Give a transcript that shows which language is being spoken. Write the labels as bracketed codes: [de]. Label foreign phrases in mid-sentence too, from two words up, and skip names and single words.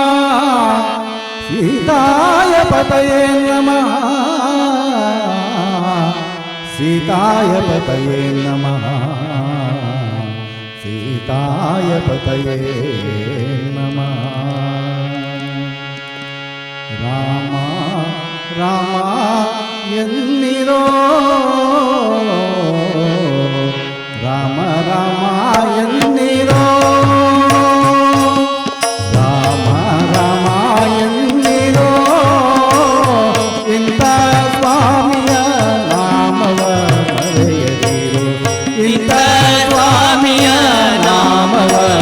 [sa] सीताय पतये नमः सीताय पतये नमः सीताय पतये नमः राम राम ಎನ್ನಿರೋ [kn] ರಾಮ ರಾಮ ಎನ್ನಿರೋ ರಾಮ ರಾಮ ಎನ್ನಿರೋ ಇಂಥ ಸ್ವಾಮಿಯ ನಾಮವ ಮರೆಯದಿರೋ ಇಂಥ ಸ್ವಾಮಿಯ ನಾಮವ